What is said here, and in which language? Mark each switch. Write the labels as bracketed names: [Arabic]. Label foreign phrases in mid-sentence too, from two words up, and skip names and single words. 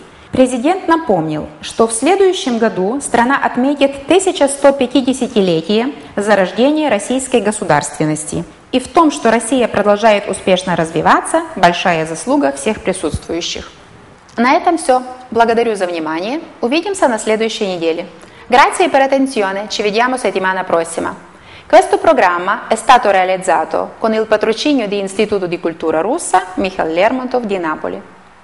[Russian] Президент напомнил, что в следующем году страна отметит 1150-летие зарождения российской государственности. И в том, что Россия продолжает успешно развиваться, большая заслуга всех присутствующих. На этом все. Благодарю за внимание. Увидимся на следующей неделе. [Italian] Grazie per l'attenzione, ci vediamo settimana prossima. Questo programma è stato realizzato con il patrocinio di Istituto di Cultura Russa Michail Lermontov di Napoli.